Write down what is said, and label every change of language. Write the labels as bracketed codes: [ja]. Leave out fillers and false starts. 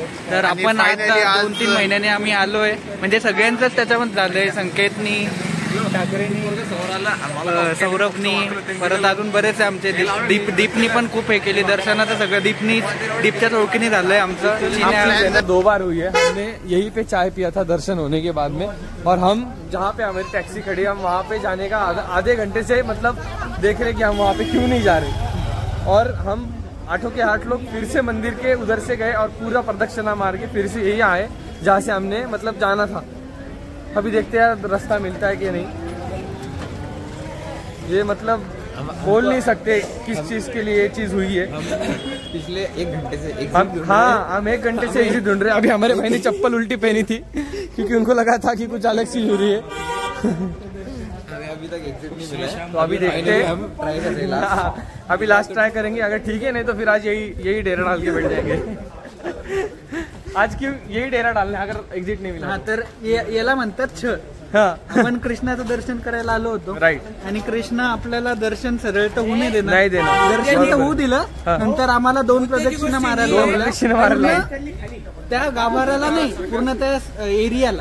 [mr] तर आपण आता 2-3 महिन्याने आम्ही आलोय. म्हणजे सगळ्यांचंच त्याच्यामध्ये झालंय. संकेतनी, ठाकरेनी, सौरभनी, परत अजून बरेच आमचे. दीपनी पण खूप हे केली दर्शनाचं. सगळं दीपच्या चौकीने झालंय आमचं. [hi] 2 बार हुई है. हमने यहीं पे चाय पिया था दर्शन होने के बाद में. और हम जहाँ पे हमारी टैक्सी खड़ी, हम वहाँ पे जाने का आधे घंटे से मतलब देख रहे कि हम वहाँ पे क्यों नहीं जा रहे. और हम 8 के 8 लोग फिर से मंदिर के उधर से गए और पूरा प्रदक्षिणा मार के फिर से यही आए जहाँ से हमने मतलब जाना था. अभी देखते हैं रास्ता मिलता है कि नहीं. ये मतलब बोल नहीं सकते किस चीज के लिए ये चीज हुई है. पिछले 1 घंटे से हम 1 घंटे से एग्जिट ढूंढ रहे हैं। अभी हमारे भाई ने चप्पल उल्टी पहनी थी क्योंकि उनको लगा था कि कुछ अलग सी हो रही है। अभी तक एग्जिट नहीं मिला, तो अभी देखते हैं, हम ट्राई कर रहे हैं। अभी लास्ट ट्राई करेंगे, अगर ठीक है नहीं तो फिर आज यही डेरा डाल के बैठ जाएंगे। आज क्यों यही डेरा डालने अगर एक्झिट [mr] नाही हा मिळाला तर याला म्हणतात छ. हा आपण कृष्णाचं दर्शन करायला आलो होतो [en] Right. [mr] आणि कृष्ण आपल्याला दर्शन सरळ तर होऊ नाही नाही देणार. दर्शन तर होऊ दिलं. हा. नंतर आम्हाला 2 प्रदक्षिणा मारायला प्रदक्षिणा मारायला त्या गाभाऱ्याला नाही, पूर्ण त्या एरियाला